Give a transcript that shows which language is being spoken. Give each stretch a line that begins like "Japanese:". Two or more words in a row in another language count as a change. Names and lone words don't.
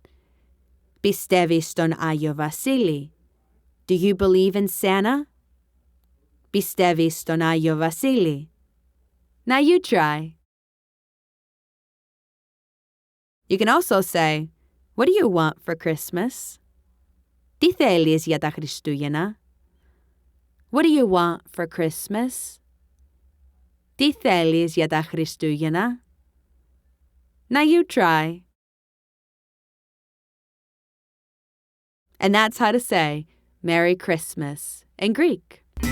Greek: Πιστεύεις στον Άγιο Βασίλη?
English: Do you believe in Santa?
Greek: Πιστεύεις στον Άγιο Βασίλη?
English: Now you try. You can also say, what do you want for Christmas?
Greek: Τι θέλεις για τα Χριστούγεννα?
English: What do you want for Christmas?
Greek: Τι θέλεις για τα Χριστούγεννα?
English: Now you try. And that's how to say Merry Christmas in Greek.